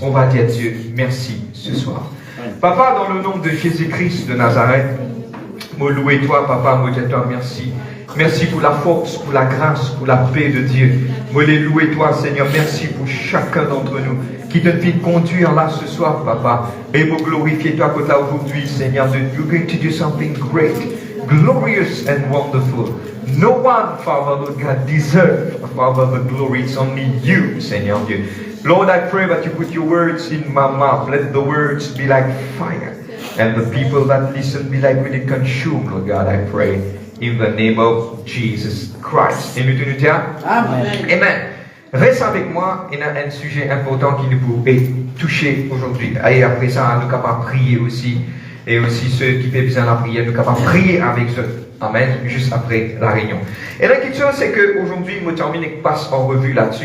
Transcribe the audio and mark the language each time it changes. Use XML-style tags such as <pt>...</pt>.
<fr>On va dire Dieu, merci ce soir. Papa, dans le nom de Jésus-Christ de Nazareth, me louer toi, papa, me dire toi merci. Merci pour la force, pour la grâce, pour la paix de Dieu. Me les louer toi, Seigneur. Merci pour chacun d'entre nous qui te fait conduire là ce soir, papa. Et me glorifier toi que là aujourd'hui, Seigneur.</fr> <en>You're going to do something great, glorious and wonderful. No one, Father, Lord God, deserves, Father, the glory. It's only you,</en> <fr>Seigneur Dieu.</fr> <en>Lord, I pray that you put your words in my mouth. Let the words be like fire. And the people that listen be like really consumed, Lord God, I pray. In the name of Jesus Christ.</en> <fr>Et nous te disons, Amen. Amen. Reste avec moi, il y a un sujet important qui nous pourrait toucher aujourd'hui. Et après ça, nous sommes capables de prier aussi. Et aussi ceux qui font besoin de la prière, nous sommes capables de prier avec eux. Amen. Juste après la réunion. Et la petite chose, c'est qu'aujourd'hui, je termine et passe en revue là-dessus.</fr>